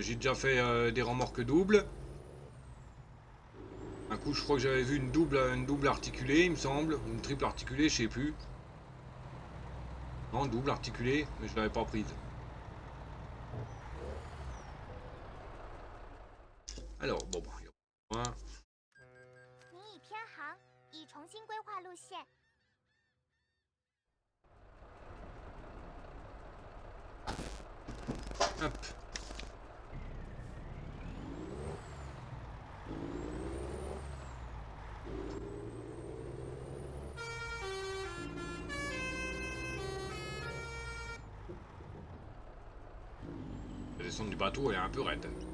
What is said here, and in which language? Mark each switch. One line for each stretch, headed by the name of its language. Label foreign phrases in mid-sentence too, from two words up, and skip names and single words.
French: J'ai déjà fait des remorques doubles. Un coup, je crois que j'avais vu une double articulée, il me semble. Ou une triple articulée, je sais plus. Non, double articulée, mais je l'avais pas prise. Alors, bon, bah, il y a un.
Chinese: 您已偏航，已重新规划路线。
French: Hop. La descente du bateau, elle est un peu raide.